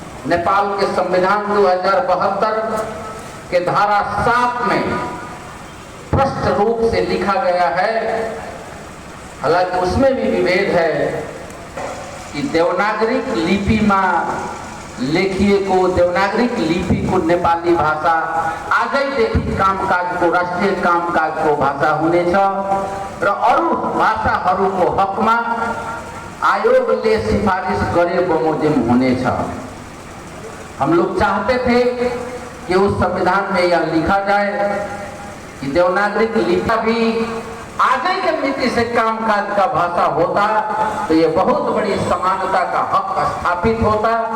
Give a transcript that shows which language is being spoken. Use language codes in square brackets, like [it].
[hi] नेपाल के संविधान 2072 के धारा 7 में स्पष्ट रूप से लिखा गया है, हालांकि उसमें भी विभेद है कि देवनागरी लिपि में [ne] लेखिए को देवनागरिक लिपि को नेपाली भाषा आजैदेखि कामकाजको राष्ट्रिय कामकाजको भाषा हुनेछ र अरू भाषाहरूको हकमा आयोगले सिफारिश गरे बमोजिम हुनेछ। [hi] हम लोग चाहते थे कि उस संविधान में यह लिखा जाए कि देवनागरिक लिपि भी आज के मिति से कामकाज का भाषा होता तो ये बहुत बड़ी समानता का हक स्थापित होता।